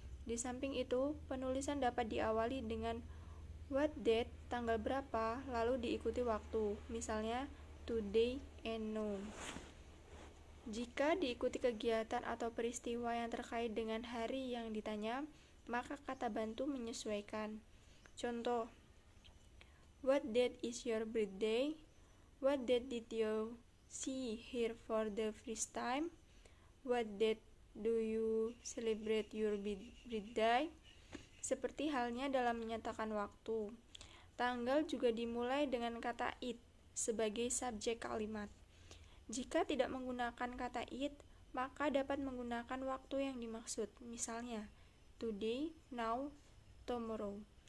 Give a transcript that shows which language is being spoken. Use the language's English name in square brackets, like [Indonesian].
[Indonesian] Di samping itu, penulisan dapat diawali dengan [English] what date, [Indonesian] tanggal berapa, lalu diikuti waktu, misalnya [English] today and now. [Indonesian] Jika diikuti kegiatan atau peristiwa yang terkait dengan hari yang ditanya, maka kata bantu menyesuaikan. [English] Contoh, what date is your birthday? What date did you see here for the first time? What date do you celebrate your birthday? [Indonesian] Seperti halnya dalam menyatakan waktu. Tanggal juga dimulai dengan kata it sebagai subjek kalimat. Jika tidak menggunakan kata it, maka dapat menggunakan waktu yang dimaksud, misalnya today, now, tomorrow.